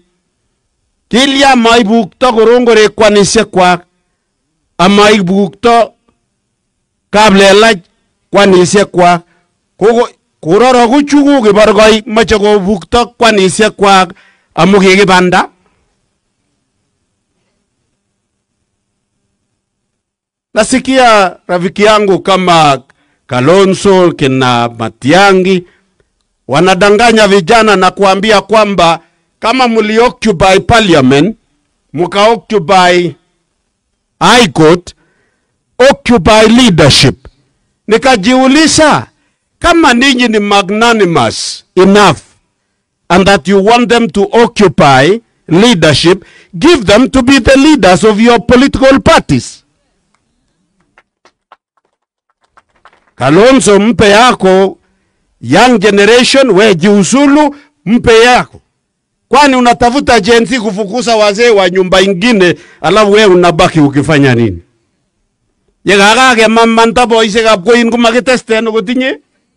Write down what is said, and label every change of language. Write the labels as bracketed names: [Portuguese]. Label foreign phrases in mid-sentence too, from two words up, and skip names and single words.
[Kalenjin] Kilya maibukto Korongoro kwanisiek kwak amaibukto kaplelach kwanisiek kwak. Kororokuchu kokiborgoi mache kobukto kwanisiek kwak amu kikibanda. [Swahili] Nasikia rafiki yangu kama Kalonzo kina Matiangi wanadanganya vijana na kuambia kwamba kama mlioccupy parliament, mukaoccupy [English] high court, occupy leadership. [Swahili] Nikajiuliza kama ninyi ni [English] magnanimous enough and that you want them to occupy leadership, give them to be the leaders of your political parties. [Swahili] Kalonzo mpe yako [English] young generation, [Swahili] we jiuzulu mpe yako. Kwani unatafuta Gen Z kufukuza wazee wa nyumba ingine alafu we unabaki ukifanya nini? [Kalenjin] Yekakake mamanta boisekab koin kumakitesten kotinye.